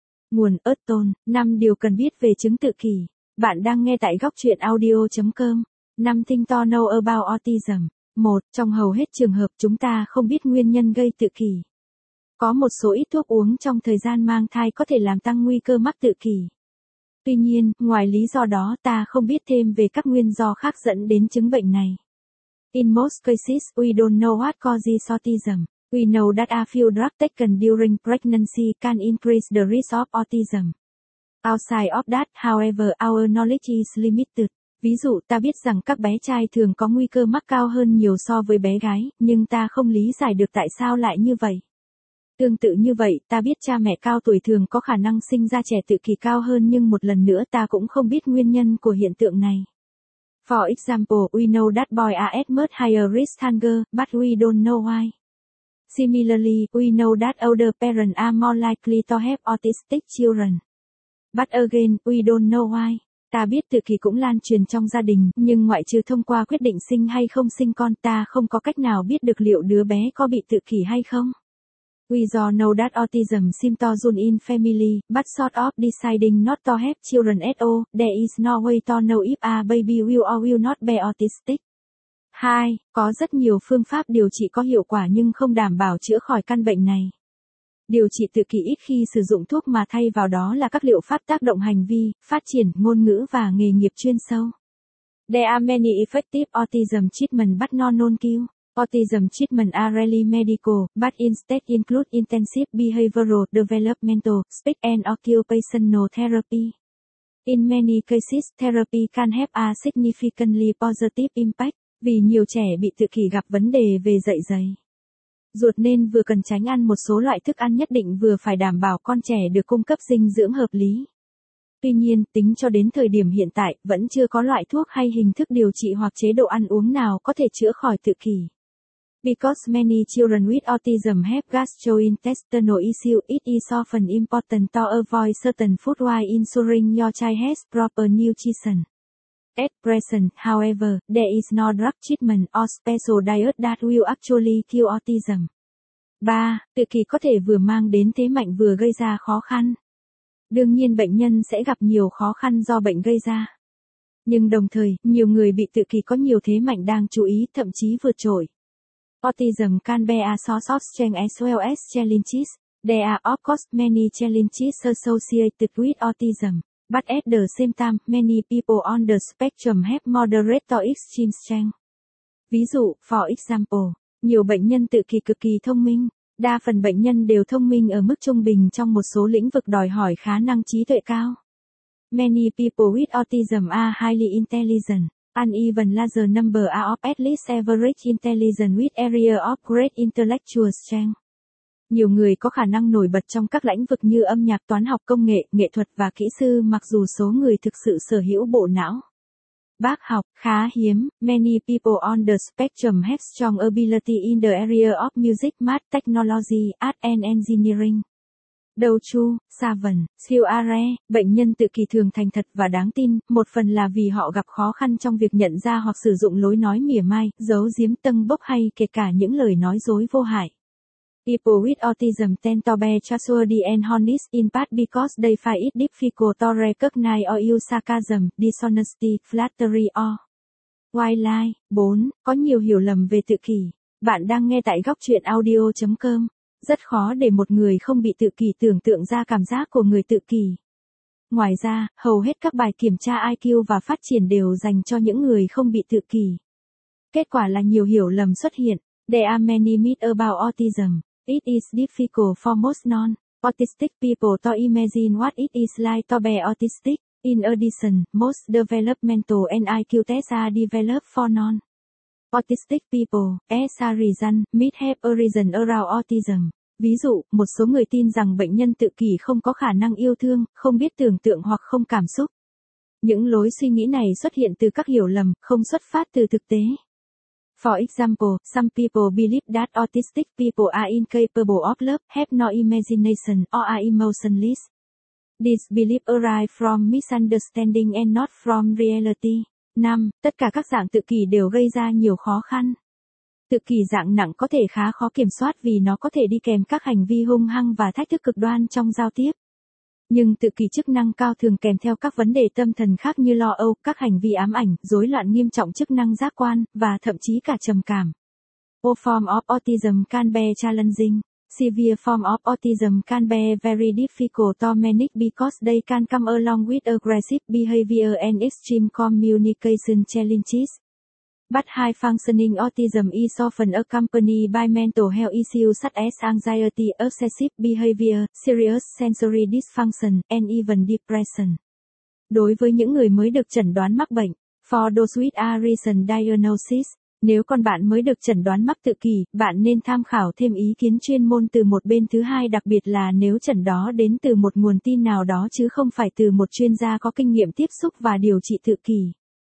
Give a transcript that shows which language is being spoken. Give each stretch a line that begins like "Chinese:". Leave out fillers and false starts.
Vietnamese: Nguồn Ertol, 5 điều cần biết về chứng tự kỷ. Bạn đang nghe tại gocchuyenaudio.com.
English: 5 things to know about autism. 1.
Vietnamese: Trong hầu hết trường hợp chúng ta không biết nguyên nhân gây tự kỷ. Có một số ít thuốc uống trong thời gian mang thai có thể làm tăng nguy cơ mắc tự kỷ. Tuy nhiên, ngoài lý do đó ta không biết thêm về các nguyên do khác dẫn đến chứng bệnh này.
English: In most cases, we don't know what causes autism. We know that a few drugs taken during pregnancy can increase the risk of autism. Outside of that, however, our knowledge is limited.
Vietnamese: Ví dụ, ta biết rằng các bé trai thường có nguy cơ mắc cao hơn nhiều so với bé gái, nhưng ta không lý giải được tại sao lại như vậy. Tương tự như vậy, ta biết cha mẹ cao tuổi thường có khả năng sinh ra trẻ tự kỷ cao hơn, nhưng một lần nữa ta cũng không biết nguyên nhân của hiện tượng này.
English: For example, we know that boys are at much higher risk than girls, but we don't know why. Similarly, we know that older parents are more likely to have autistic children. But again, we don't know why.
Vietnamese: Ta biết tự kỷ cũng lan truyền trong gia đình, nhưng ngoại trừ thông qua quyết định sinh hay không sinh con, ta không có cách nào biết được liệu đứa bé có bị tự kỷ hay không.
English: We do know that autism seems to run in family, but sort of deciding not to have children at all, there is no way to know if a baby will or will not be autistic. 2.
Vietnamese: Có rất nhiều phương pháp điều trị có hiệu quả nhưng không đảm bảo chữa khỏi căn bệnh này. Điều trị tự kỷ ít khi sử dụng thuốc mà thay vào đó là các liệu pháp tác động hành vi, phát triển, ngôn ngữ và nghề nghiệp chuyên sâu.
English: There are many effective autism treatment but no known cure. Autism treatment are rarely medical, but instead include intensive behavioral, developmental, speech and occupational therapy. In many cases, therapy can have a significantly positive impact,
Vietnamese: vì nhiều trẻ bị tự kỷ gặp vấn đề về dạ dày. Ruột nên vừa cần tránh ăn một số loại thức ăn nhất định vừa phải đảm bảo con trẻ được cung cấp dinh dưỡng hợp lý. Tuy nhiên, tính cho đến thời điểm hiện tại, vẫn chưa có loại thuốc hay hình thức điều trị hoặc chế độ ăn uống nào có thể chữa khỏi tự kỷ.
English: Because many children with autism have gastrointestinal issues, it is often important to avoid certain food while ensuring your child has proper nutrition. At present, however, there is no drug treatment or special diet that will actually cure autism. 3.
Vietnamese: Tự kỷ có thể vừa mang đến thế mạnh vừa gây ra khó khăn. Đương nhiên bệnh nhân sẽ gặp nhiều khó khăn do bệnh gây ra. Nhưng đồng thời, nhiều người bị tự kỷ có nhiều thế mạnh đang chú ý, thậm chí vượt trội.
English: Autism can be a source of strength as well as challenges. There are of course many challenges associated with autism. But at the same time, many people on the spectrum have moderate to extreme strength.
Vietnamese: Ví dụ,
English: for example,
Vietnamese: nhiều bệnh nhân tự kỷ cực kỳ thông minh. Đa phần bệnh nhân đều thông minh ở mức trung bình trong một số lĩnh vực đòi hỏi khả năng trí tuệ cao.
English: Many people with autism are highly intelligent. An even larger number are of at least average intelligence with area of great intellectual strength.
Vietnamese: Nhiều người có khả năng nổi bật trong các lĩnh vực như âm nhạc, toán học, công nghệ, nghệ thuật và kỹ sư mặc dù số người thực sự sở hữu bộ não. Bác học, khá hiếm,
English: many people on the spectrum have strong ability in the area of music, math, technology, art and engineering.
Vietnamese: Đầu chu, savan, siêu are, bệnh nhân tự kỷ thường thành thật và đáng tin, một phần là vì họ gặp khó khăn trong việc nhận ra hoặc sử dụng lối nói mỉa mai, giấu giếm, tâng bốc hay kể cả những lời nói dối vô hại.
English: People with autism tend to be trustworthy and honest in part because they find it difficult to recognize or use sarcasm, dishonesty, flattery or wildlife. 4.
Vietnamese: Có nhiều hiểu lầm về tự kỷ. Bạn đang nghe tại góc truyện audio.com. Rất khó để một người không bị tự kỷ tưởng tượng ra cảm giác của người tự kỷ. Ngoài ra, hầu hết các bài kiểm tra IQ và phát triển đều dành cho những người không bị tự kỷ. Kết quả là nhiều hiểu lầm xuất hiện.
English: There are many myths about autism. It is difficult for most non-autistic people to imagine what it is like to be autistic. In addition, most developmental and IQ tests are developed for non-autistic people. As a result, myths have arisen around autism.
Vietnamese: Ví dụ, một số người tin rằng bệnh nhân tự kỷ không có khả năng yêu thương, không biết tưởng tượng hoặc không cảm xúc. Những lối suy nghĩ này xuất hiện từ các hiểu lầm, không xuất phát từ thực tế.
English: For example, some people believe that autistic people are incapable of love, have no imagination, or are emotionless. This belief arises from misunderstanding and not from reality. 5.
Vietnamese: Tất cả các dạng tự kỷ đều gây ra nhiều khó khăn. Tự kỷ dạng nặng có thể khá khó kiểm soát vì nó có thể đi kèm các hành vi hung hăng và thách thức cực đoan trong giao tiếp. Nhưng tự kỷ chức năng cao thường kèm theo các vấn đề tâm thần khác như lo âu, các hành vi ám ảnh, rối loạn nghiêm trọng chức năng giác quan, và thậm chí cả trầm cảm.
English: All form of autism can be challenging. Severe form of autism can be very difficult to manage because they can come along with aggressive behavior and extreme communication challenges. But high functioning autism is often accompanied by mental health issues such as anxiety, obsessive behavior, serious sensory dysfunction, and even depression.
Vietnamese: Đối với những người mới được chẩn đoán mắc bệnh,
English: for those with a recent diagnosis,
Vietnamese: nếu con bạn mới được chẩn đoán mắc tự kỷ, bạn nên tham khảo thêm ý kiến chuyên môn từ một bên thứ hai, đặc biệt là nếu chẩn đó đến từ một nguồn tin nào đó chứ không phải từ một chuyên gia có kinh nghiệm tiếp xúc và điều trị tự kỷ.